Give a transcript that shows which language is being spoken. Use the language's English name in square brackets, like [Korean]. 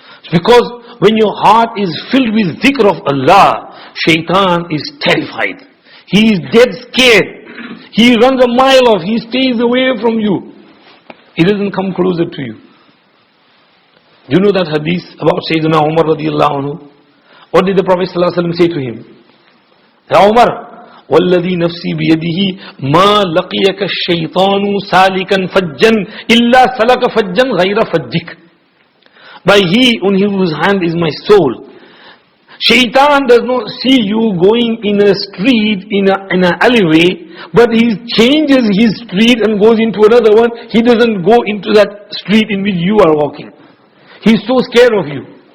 [English] Because when your heart is filled with zikr of Allah, shaitan is terrified. He is dead scared. He runs a mile off. He stays away from you. He doesn't come closer to you. Do you know that hadith about Sayyidina Umar radiallahu anhu? What did the Prophet ﷺ say to him? [Arabic] Ya Umar, وَالَّذِي نَفْسِي بِيَدِهِ مَا لَقِيَكَ الشَّيْطَانُ سَالِكًا فَجًّا إِلَّا سَلَكَ فَجًّا غَيْرَ فَجِّكَ. [English] By He on whose hand is my soul. Shaitan does not see you going in a street, in an alleyway, but he changes his street and goes into another one. He doesn't go into that street in which you are walking. He's so scared of you.